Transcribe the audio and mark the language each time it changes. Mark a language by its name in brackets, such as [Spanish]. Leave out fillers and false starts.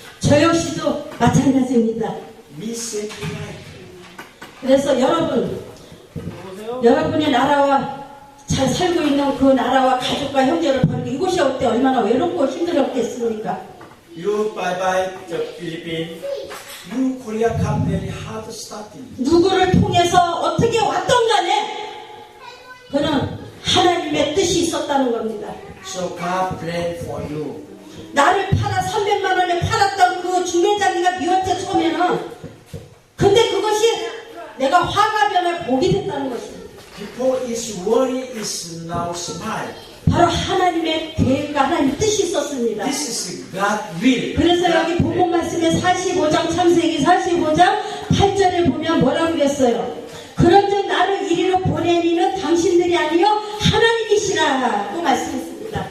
[Korean] 저 역시도 마찬가지입니다. [English] Me saying [Korean] 그래서 여러분의 나라와 잘 살고 있는 그 나라와 가족과 형제를 버리고 이곳에 올 때 얼마나 외롭고 힘들었겠습니까? [English] you bye bye the Philippines. You Korea come very hard starting. [Korean] 누구를 통해서 어떻게 왔던 간에 그는 하나님의 뜻이 있었다는 겁니다. [English] So God plan for you. [Korean] 나를 팔아 300만 원에 팔았던 그 중매장이가 미웠죠 처음에는. 근데 그것이 내가 화가 변할 복이 됐다는 것입니다. [English] Before is worry is now smile. [Korean] 바로 하나님의 계획과 하나님의 뜻이 있었습니다. [English] This is God will. [Korean] 그래서 여기 본문 말씀에 45장 창세기 45장 8절에 보면 뭐라고 그랬어요? 그런즉 나를 이리로 보내니는 당신들이 아니요 하나님이시라고 말씀했습니다.